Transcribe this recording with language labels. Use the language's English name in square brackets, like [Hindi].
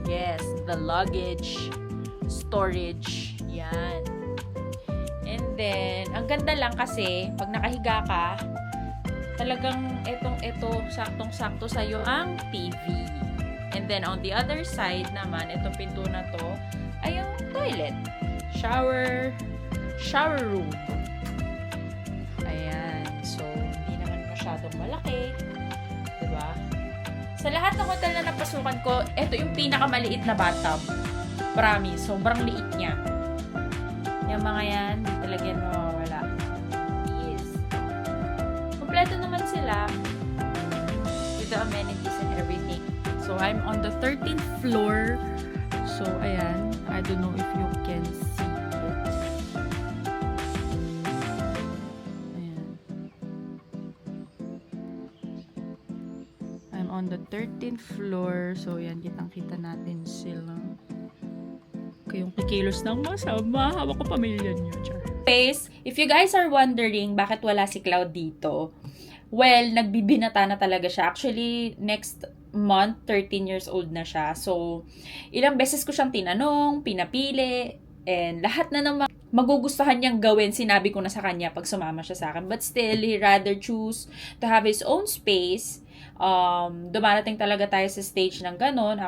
[English] Yes, the luggage storage. [Filipino] Yan. [English] And then, [Filipino] ang ganda lang kasi, pag nakahiga ka, talagang ito, saktong-sakto sa'yo ang TV. [English] And then, on the other side [Filipino] naman, itong pinto na to, ay yung toilet. [English] Shower room. Ayan. [Filipino] So, hindi naman masyadong malaki. Diba? Sa lahat ng hotel na napasukan ko, ito yung pinakamaliit na bathtub. Promise, sobrang liit niya. Yung mga yan, hindi talaga yan mawawala. [English] Yes. [Filipino] Kompleto naman sila [English] with the amenities and everything. So, I'm on the 13th floor. So, ayan. I don't know if you can see it. [Filipino] Ayan. [English] I'm on the 13th floor. So, ayan. [Filipino] Kitang-kita natin sila. Yung kikilos ng masama. Hawak ko pamilya niyo. [English] Anyways, if you guys are wondering [Filipino] bakit wala si Cloud dito, well, nagbibinata na talaga siya. Actually, next month, 13 years old na siya. So, ilang beses ko siyang tinanong, pinapili, and lahat na ng magugustuhan niyang gawin, sinabi ko na sa kanya pag sumama siya sa akin. [English] But still, he rather choose to have his own space. [Filipino] Dumarating talaga tayo sa stage ng ganun.